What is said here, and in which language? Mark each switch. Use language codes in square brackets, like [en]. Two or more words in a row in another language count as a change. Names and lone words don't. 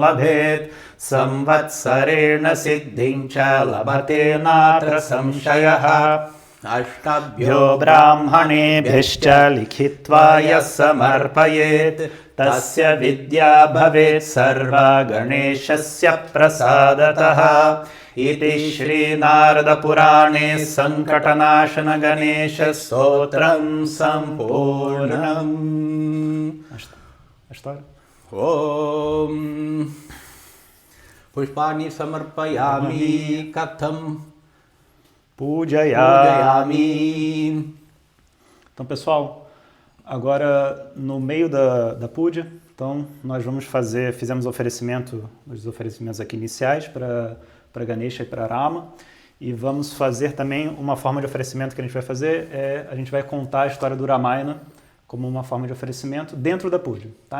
[sa] labhet samvatsarena siddhincha labhate natra samshayaha ashtabhyo brahmanebhyascha likhitva yasamarpayet tasya vidya bhavet sarva ganeshasya prasadataha iti Shri Narada Purane Sankatanashana Ganesha Stotram Sampurnam. [pt] A história? [sa] Om Pushpani Samarpayami Katham Pujayami. [pt] Então, pessoal, agora no meio da puja, então nós vamos fizemos os oferecimentos aqui iniciais para Ganesha e para Rama, e vamos fazer também uma forma de oferecimento que a gente vai fazer, a gente vai contar a história do Ramayana como uma forma de oferecimento dentro da puja, tá?